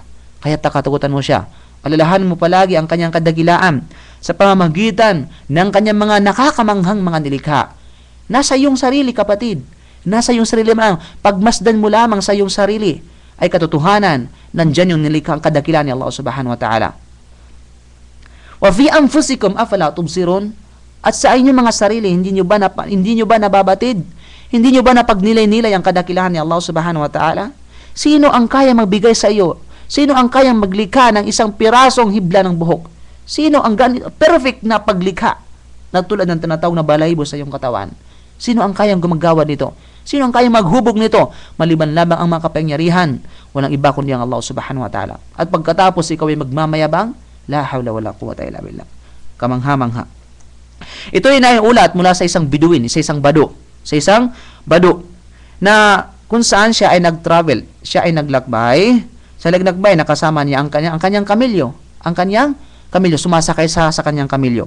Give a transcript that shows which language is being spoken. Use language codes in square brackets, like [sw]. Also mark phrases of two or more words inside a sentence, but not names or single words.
[tl] Kaya takatakutan mo siya. Alalahanin mo palagi ang kanyang kadakilaan sa pamamagitan ng kanyang mga nakakamanghang mga nilikha. Nasa iyong sarili, kapatid. Nasa iyong sarili lamang. Pagmasdan mo lamang sa iyong sarili ay katotohanan, nandyan yung nilikha ang kadakilaan ni Allah [ar] سبحانه وتعالى. وفي أنفسكم أفلا تبصرون. [tl] At sa inyong mga sarili, hindi nyo ba nababatid? Hindi nyo ba napagnilay-nilay ang kadakilahan ni Allah [ar] سبحانه وتعالى? [tl] Sino ang kaya magbigay sa iyo? Sino ang kayang maglikha ng isang pirasong hibla ng buhok? Sino ang perfect na paglikha na tulad ng tinatawag na balahibo sa iyong katawan? Sino ang kayang gumagawa nito? Sino ang kayang maghubog nito? Maliban lamang ang mga kapangyarihan. Walang iba kundi ang Allah [ar] سبحانه وتعالى. [tl] At pagkatapos ikaw ay magmamayabang, [ar] لا حول ولا قوة إلا بالله. [tl] Kamangha-mangha. Ito ay naiulat mula sa isang biduin, sa isang bado na kung saan siya ay nag-travel, siya ay naglakbay. Sa naglakbay, nakasama niya ang kanyang kamilyo. Ang kanyang kamilyo, sumasakay sa kanyang kamilyo.